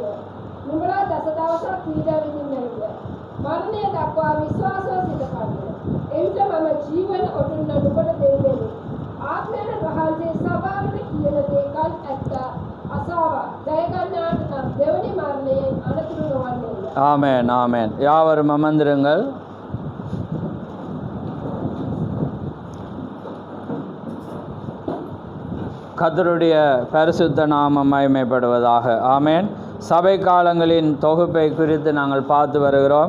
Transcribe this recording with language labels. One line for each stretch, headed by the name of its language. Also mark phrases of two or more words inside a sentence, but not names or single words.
Sinhala: නුඹලා දස දවසක් පීඩා විඳින්නේද? මරණය දක්වා විශ්වාසව සිට කන්න. එවිට මම ජීවන ඔටුන්න නුඹට දෙන්නෙමි. ආත්මයන් වහන්සේ සභාවට කියන දේකල් ඇත්ත අසාව ජය ගන්නාට නම් දෙවනි මරණයෙන් අනතුරු නොවන්නේ.
Tamil: ஆமென், ஆமென். யாவரும் அமர்ந்திருங்கள். கர்த்தருடைய பரிசுத்த நாமம் மகிமைப்படுவதாக. ஆமென். சபை காலங்களின் தொகுப்பை குறித்து நாங்கள் பார்த்து வருகிறோம்.